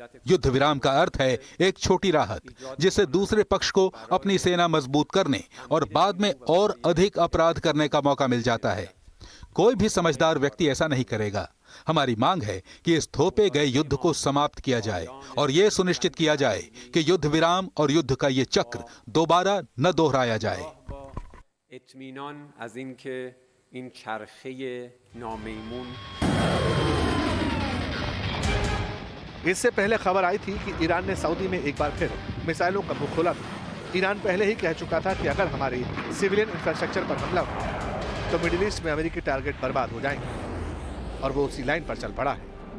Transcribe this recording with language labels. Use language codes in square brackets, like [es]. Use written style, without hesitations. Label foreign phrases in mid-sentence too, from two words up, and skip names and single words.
[hi] युद्ध विराम का अर्थ है एक छोटी राहत, जिससे दूसरे पक्ष को अपनी सेना मजबूत करने और बाद में और अधिक अपराध करने का मौका मिल जाता है। कोई भी समझदार व्यक्ति ऐसा नहीं करेगा। हमारी मांग है कि इस थोपे गए युद्ध को समाप्त किया जाए और यह सुनिश्चित किया जाए कि युद्ध विराम और युद्ध का ये चक्र दोबारा न दोहराया जाए। [fa] اطمینان از اینکه این چرخه نامیمون [hi] इससे पहले खबर आई थी कि ईरान ने सऊदी में एक बार फिर मिसाइलों का मुंह खोला था। ईरान पहले ही कह चुका था कि अगर हमारी [en] civilian infrastructure [hi] पर हमला हुआ तो मिडिल ईस्ट में अमेरिकी टारगेट बर्बाद हो जाएंगे, और वो उसी लाइन पर चल पड़ा है।